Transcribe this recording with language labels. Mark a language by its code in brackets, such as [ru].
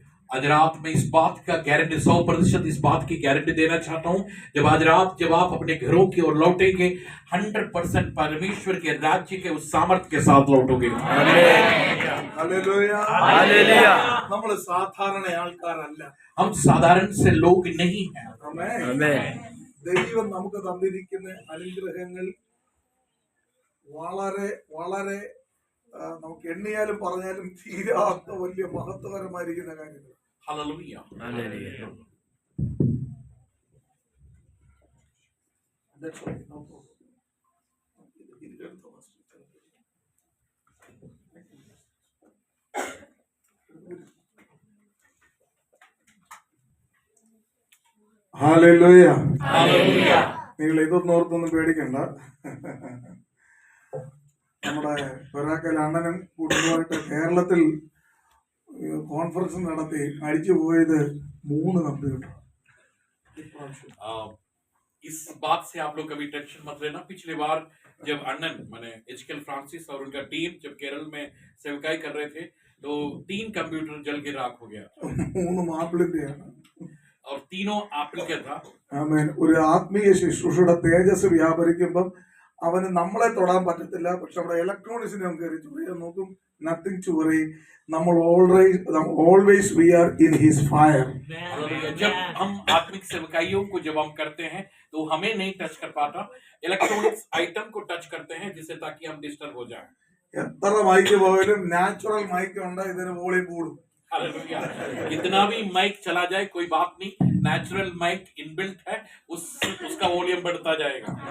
[hi] आज रात में इस बात का गारंटी 100% इस बात की गारंटी देना चाहता हूँ, जब आज रात जब आप अपने घरों की ओर लौटेंगे 100% परमेश्वर के राज्य के उस सामर्थ्य के साथ लौटोगे। [en] Hallelujah. Hallelujah. [ml] നമ്മൾ സാധാരണ ആൾക്കാരല്ല। [hi] हम साधारण से लोग नहीं हैं। [en] Amen. Amen. [ml] ദൈവം നമുക്ക് തന്നിരിക്കുന്ന അനുഗ്രഹങ്ങൾ വളരെ വളരെ നമുക്ക് എണ്ണിയാലും പറഞ്ഞാലും തീരാത്ത വലിയ മഹത്വകരമായിരിക്കുന്ന കാര്യങ്ങൾ। [hi] Hallelujah. [en] Hallelujah. That's why, no problem. Hallelujah. [hi] Hallelujah. [ml] നിങ്ങൾ ഇതൊന്നും ഓർത്തൊന്നും പേടിക്കണ്ട. നമ്മുടെ പെരാക്കൽ അണ്ണനും കുടുംബമായിട്ട് കേരളത്തിൽ കോൺഫറൻസ് നടത്തി അടിച്ചു പോയത് 3 കമ്പ്യൂട്ടർ। [hi] इस बात से आप लोग कभी टेंशन मत लेना। पिछली बार जब अण्णन माने एचकेएल फ्रांसिस और उनका टीम जब केरल में सेवकाई कर रहे थे तो 3 कंप्यूटर जल के राख हो गया [ml] 3 മാപ്പിളിന്റെയാണ്। [hi] और तीनों एप्पल का था। [ml] ആമേൻ। ഒരു ആത്മീയ ശുശ്രൂഷയുടെ തേജസ് വ്യാപരിക്കുമ്പം അവന് നമ്മളെ തൊടാൻ പറ്റത്തില്ല, പക്ഷെ നമ്മുടെ ഇലക്ട്രോണിക്സിനെ നമുക്ക് കയറി ചുറിയാൻ നോക്കും. [en] Nothing to worry, നമ്മൾ always we are in his fire. [hi] जब हम आत्मिक सेवकाइयों को जब हम करते हैं तो हमें नहीं टच कर पाता, इलेक्ट्रॉनिक्स आइटम को टच करते हैं जिससे ताकि हम डिस्टर्ब हो जाए। [ml] എത്ര മൈക്ക് പോയാലും നാച്ചുറൽ മൈക്ക് ഉണ്ട്, ഇതിന് വോളിയം കൂടും। [hi] हालेलुया। कितना भी माइक चला जाए कोई बात नहीं, नेचुरल माइक इनबिल्ट है, उसका वॉल्यूम बढ़ता जाएगा।